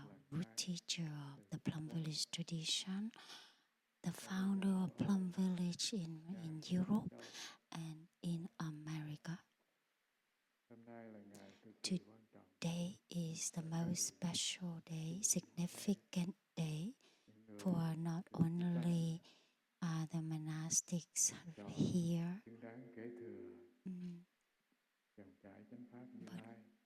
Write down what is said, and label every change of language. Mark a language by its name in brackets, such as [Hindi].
[English] root teacher of the Plum Village tradition, the founder of Plum Village in Europe and in America. [Vietnamese] hôm nay là ngày cực kỳ quan trọng. [English] Today is the most special day, significant day for not only the monastics here, [Vietnamese] Xứng đáng kế thừa dòng chảy chánh pháp Như Lai,